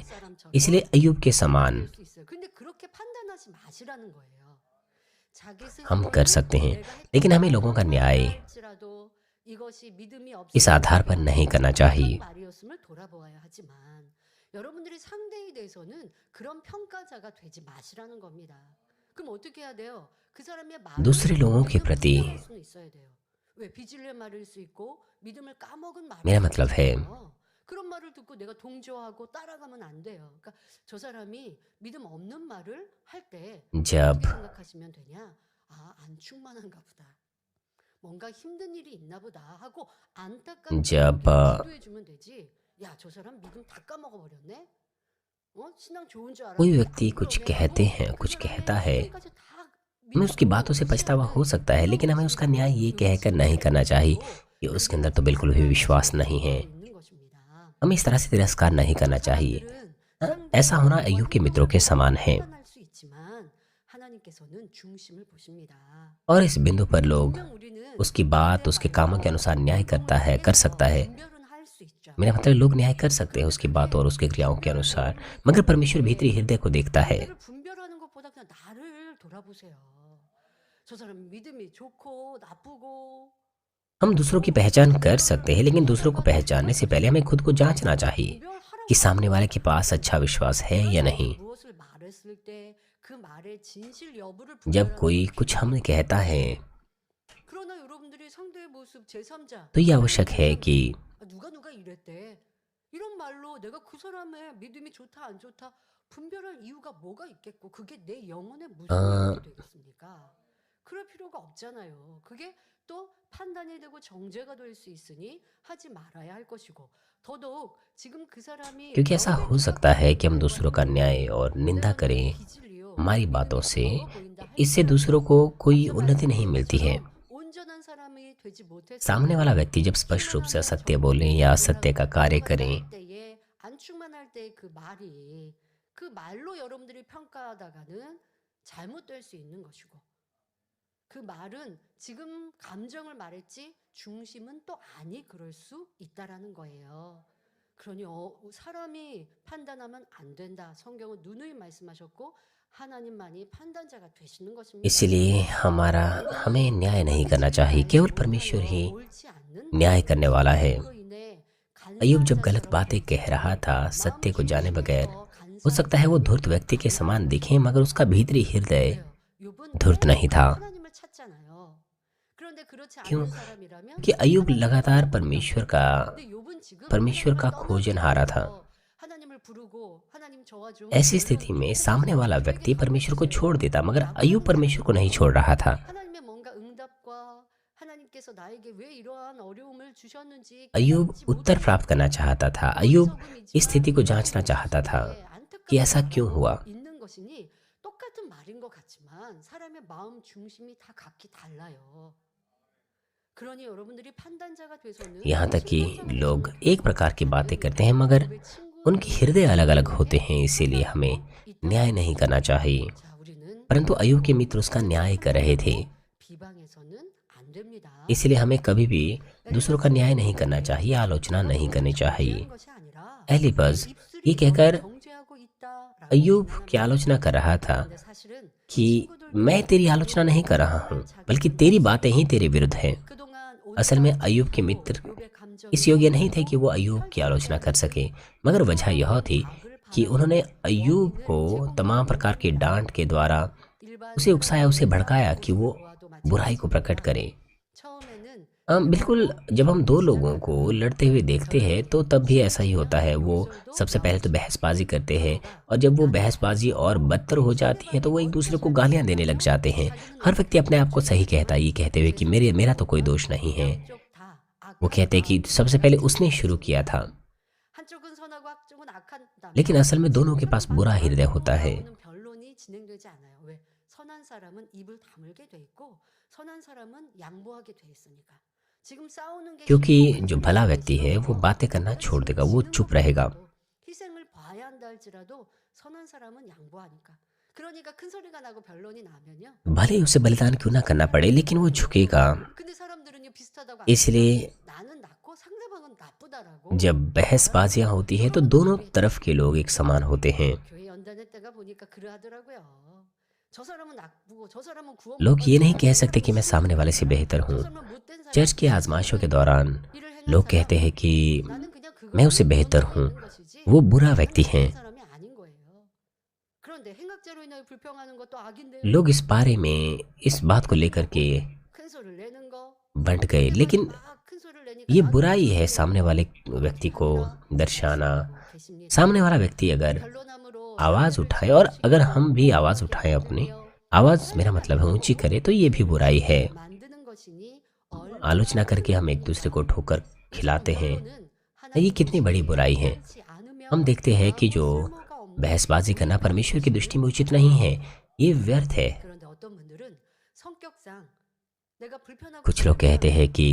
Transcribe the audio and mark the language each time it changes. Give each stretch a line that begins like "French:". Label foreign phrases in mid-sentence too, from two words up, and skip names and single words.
Hindi: इसलिए अय्यूब के समान हम कर सकते हैं, लेकिन हमें लोगों का न्याय इस आधार पर नहीं करना चाहिए। दूसरे लोगों के प्रति मेरा मतलब है
Korean: 그런 말을 듣고 내가 동조하고 따라가면 안 돼요. 그러니까 저 사람이 믿음 없는 말을 할 때
Hindi: जब
Korean: 어떻게 생각하시면 되냐? 아, 안 충만한가 보다. 뭔가 힘든 일이 있나 보다 하고 안타깝게
Hindi: जब
Korean: 기도해 주면 되지. 야, 저 사람 믿음 다 까먹어 버렸네. 신앙 좋은 줄 알았는데
Hindi: कोई व्यक्ति कुछ कहते हैं, कुछ कहता है, हमें उसकी बातों से पछतावा हो सकता है, लेकिन हमें उसका न्याय ये कहकर नहीं करना चाहिए कि उसके अंदर तो बिल्कुल भी विश्वास नहीं है। हमें इस तरह से तिरस्कार नहीं करना चाहिए। ऐसा होना अय्यूब के मित्रों के समान है। और इस बिंदु पर लोग उसकी बात उसके कामों के अनुसार न्याय कर सकता है,
Korean: 수 있죠.
Hindi: मेरा मतलब लोग न्याय कर सकते हैं उसकी बात और उसके क्रियाओं के अनुसार, मगर परमेश्वर भीतरी हृदय को देखता है।
Korean: 남들을 분별하는 것보다 그냥 나를 돌아보세요. 저 사람 믿음이 좋고 나쁘고
Hindi: हम दूसरों की पहचान कर सकते हैं, लेकिन दूसरों को पहचानने से पहले हमें खुद को जांचना चाहिए कि सामने वाले के पास अच्छा विश्वास है या नहीं।
Korean: 무엇을 말했을 때 그 말의 진실 여부를
Hindi: जब
Korean: 분별하는
Hindi: कोई
Korean: 게
Hindi: कुछ हमें
Korean: 필요해요.
Hindi: कहता है
Korean: 그러나 여러분들이 상대의 모습 제3자
Hindi: तो ये आवश्यक है कि
Korean: 누가 이랬대 이런 말로 내가 그 사람의 믿음이 좋다 안 좋다 분별할 이유가 뭐가 있겠고 그게 내 영혼에 무슨 아. 유익이 되겠습니까? 그럴 필요가 없잖아요. 그게 또 판단이 되고 정죄가 될 수 있으니 하지 말아야 할 것이고 더더욱 지금 그 사람이
Hindi: क्योंकि ऐसा हो सकता है कि हम दूसरों का न्याय और निंदा करें हमारी बातों से, इससे दूसरों को कोई उन्नति नहीं मिलती है।
Korean: 온전한 사람이 되지
Hindi: सामने वाला व्यक्ति जब स्पष्ट रूप से असत्य बोले या असत्य का कार्य करें,
Korean: 때에 안 충만할 때 그 말이 그 말로 여러분들이 평가하다가는 잘못될 수 있는 것이고 그 말은 지금 감정을 말했지 중심은 또 아니 그럴 수 있다라는 거예요. 그러니 사람이 판단하면 안 된다. 성경은 누누이 말씀하셨고 하나님만이 판단자가 되시는 것입니다.
Hindi: इसलिए हमें न्याय नहीं करना चाहिए, केवल परमेश्वर ही
Korean: 옳지 않는
Hindi: न्याय करने वाला है।
Korean: 그로 인해
Hindi: अय्यूब जब गलत बातें कह रहा था सत्य को जाने बगैर, हो सकता है वो धूर्त व्यक्ति के समान दिखे, मगर उसका भीतरी हृदय धूर्त नहीं था।
Korean: 하나님을 찾잖아요. 그런데 그렇지
Hindi: क्यों?
Korean: 않은 사람이라면
Hindi: कि अय्यूब लगातार परमेश्वर
Korean: 근데 욥은 지금
Hindi: का
Korean: 하나님을
Hindi: खोजनहारा था।
Korean: 떠나서 하나님을 부르고 하나님 저와 좀
Hindi: ऐसी स्थिति में सामने वाला व्यक्ति परमेश्वर को छोड़ देता, मगर अय्यूब परमेश्वर को नहीं छोड़ रहा था।
Korean: 하나님의 뭔가 응답과 하나님께서 나에게 왜 이러한 어려움을 주셨는지
Hindi: अय्यूब
Korean: 깨닫지
Hindi: उत्तर
Korean: 못하고
Hindi: प्राप्त करना चाहता था। अय्यूब
Korean: 어리석음이지만
Hindi: इस स्थिति को जांचना चाहता था कि ऐसा क्यों हुआ।
Korean: 있는 것이니 똑같은 말인 것 같지만 사람의 마음 중심이 다 각기 달라요. 그러니 여러분들이 판단자가 돼서는
Hindi: यहाँ तक कि लोग एक प्रकार की बातें करते हैं, मगर उनके हृदय अलग अलग होते हैं, इसीलिए हमें न्याय नहीं करना चाहिए।
Korean: 자, 우리는
Hindi: परंतु अय्यूब के मित्र उसका न्याय कर रहे थे,
Korean: 비방해서는 안 됩니다.
Hindi: इसलिए हमें कभी भी दूसरों का न्याय नहीं करना चाहिए, आलोचना नहीं करनी चाहिए।
Korean: 것이 아니라
Hindi: एलिपज
Korean: 입술이
Hindi: ये कहकर
Korean: 정죄하고 있다라고
Hindi: अय्यूब
Korean: 비난합니다.
Hindi: की आलोचना कर रहा था
Korean: 근데 사실은
Hindi: कि मैं तेरी आलोचना नहीं कर रहा हूँ, बल्कि तेरी बातें ही तेरे विरुद्ध हैं।
Korean: 그동안
Hindi: असल में अय्यूब के मित्र
Korean: 욥의 감정이
Hindi: इस योग्य नहीं थे कि वो अय्यूब की आलोचना कर सके, मगर वजह यह थी कि उन्होंने अय्यूब को तमाम प्रकार की डांट के द्वारा
Korean: 일반
Hindi: उसे उकसाया, उसे भड़काया कि वो बुराई को प्रकट करे।
Korean: 처음에는
Hindi: बिल्कुल, जब हम दो लोगों को लड़ते हुए देखते हैं तो तब भी ऐसा ही होता है। वो सबसे पहले तो बहसबाजी करते हैं, और जब वो बहसबाजी और बदतर हो जाती है तो वो एक दूसरे को गालियां देने लग जाते हैं। हर व्यक्ति अपने आप को सही कहता है, ये कहते हुए कि मेरा तो कोई दोष नहीं है।
Korean: 한쪽 다
Hindi: वो कहते हैं कि सबसे पहले उसने शुरू किया था,
Korean: 한쪽은 선하고 한쪽은 악한
Hindi: लेकिन असल में दोनों के पास बुरा हृदय होता है।
Korean: 변론이 진행되지 않아요. 왜? 선한 사람은 입을 다물게 돼 있고 선한 사람은 양보하게 돼 있으니까. 지금 싸우는 게
Hindi: क्योंकि जो भला व्यक्ति है वो बातें करना छोड़ देगा, वो चुप रहेगा।
Korean: 희생을 봐야 한다 할지라도 선한 사람은 양보하니까. 그러니까 큰 소리가 나고 변론이 나면요.
Hindi: भले ही उसे बलिदान क्यों ना करना पड़े, लेकिन वो झुकेगा।
Korean: 근데 사람들은요 비슷하다고
Hindi: इसलिए
Korean: 나는 낫고 상대방은 나쁘다라고.
Hindi: जब बहसबाजियां होती हैं तो दोनों तरफ के लोग एक समान होते हैं।
Korean: 교회 연단회 때가 보니까 그러하더라고요. 저 사람은 나쁘고 저 사람은 구원
Hindi: लोग ये नहीं कह सकते कि मैं सामने वाले से बेहतर हूँ। चर्च की आजमाइशों के दौरान लोग कहते हैं कि मैं उससे बेहतर हूँ, वो बुरा व्यक्ति है।
Korean: 그런데 행악자로 인하여 불평하는 것도 악인데
Hindi: लोग इस बारे में, इस बात को लेकर के
Korean: 큰 소리를 내는 거
Hindi: बंट गए, लेकिन
Korean: 막 큰 소리를 내니까
Hindi: ये बुराई है सामने वाले व्यक्ति को दर्शाना। सामने वाला व्यक्ति अगर
Korean: 변론함으로
Hindi: आवाज उठाए, और अगर हम भी आवाज उठाएं, अपनी आवाज, मेरा मतलब है ऊंची करे, तो ये भी बुराई है।
Korean: 만드는 것이니
Hindi: आलोचना करके हम एक दूसरे को ठोकर खिलाते हैं, ये कितनी बड़ी बुराई है। हम देखते हैं कि जो बहसबाजी करना परमेश्वर की दृष्टि में उचित नहीं है, ये व्यर्थ है।
Korean: 그런데 어떤 분들은 성격상 내가 불편하고
Hindi: कुछ लोग कहते हैं कि